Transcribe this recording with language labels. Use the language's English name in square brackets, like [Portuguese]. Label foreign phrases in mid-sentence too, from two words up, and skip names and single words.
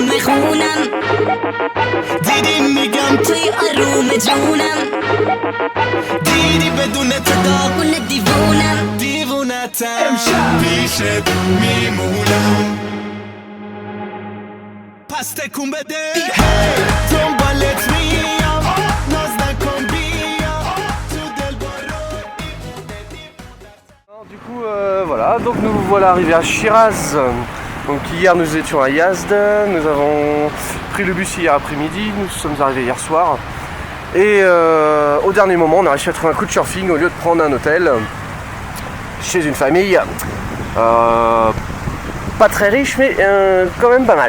[Persian] میخونم دیدی میگم توی آروم جونم دیدی بدون تو داغون دیوونم دیوونتم امشب پیشت میمونم پس تکون بده دنبالت میام ناز نکن [French] voilà arrivés à Shiraz. Donc hier nous étions à Yazd, nous avons pris le bus hier après-midi, nous sommes arrivés hier soir. Et au dernier moment on a réussi à trouver un couchsurfing au lieu de prendre un hôtel chez une famille pas très riche mais quand même pas mal.